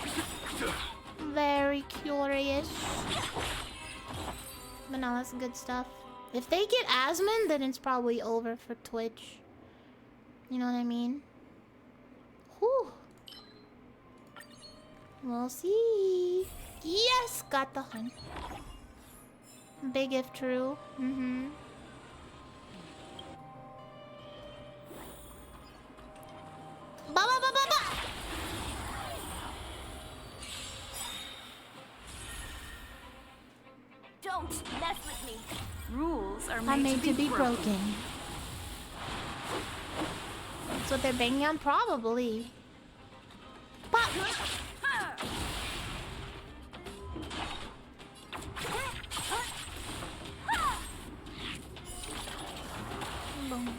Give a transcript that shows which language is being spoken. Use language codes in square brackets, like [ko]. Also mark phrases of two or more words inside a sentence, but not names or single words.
[en] Very curious. But no, that's good stuff. If they get Asmon, then it's probably over for Twitch. You know what I mean? Whew. We'll see. Yes! Got the hunt. Big if true. Mm-hmm. Ba-ba-ba-ba-ba! Don't mess with me. Rules are made to be broken. That's what they're banging on, probably. Pop. Boom.